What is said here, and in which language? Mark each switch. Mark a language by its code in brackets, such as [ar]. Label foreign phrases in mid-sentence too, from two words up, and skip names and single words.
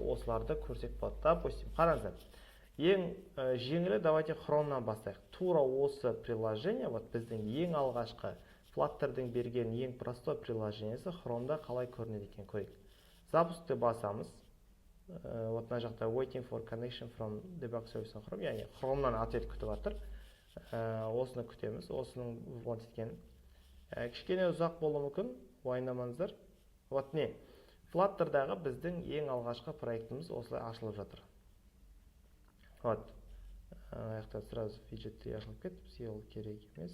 [kk] Осыларды көрсек болады. Допустим, қараңыздар. Ең жеңілі, давайте Chrome'нан бастайық. Тура осы приложение, біздің ең алғашқы Flutter'дың берген ең [ru] простой приложениесі [kk] Chrome'да қалай көрінеді екен көрейік. Запускты басамыз. Мына жақта [en] waiting for connection from debug service on Chrome, [kk] яғни Chrome'нан ответ күтіп жатыр. Осыны күтеміз, осының екен. Кішкене ұзақ болуы мүмкін, уайымдамаңыздар. Не, Flutter'дағы біздің ең алғашқы проектіміз осылай ашылып жатыр. Аяқта сразу виджетті ашылып кетіп, ол керек емес.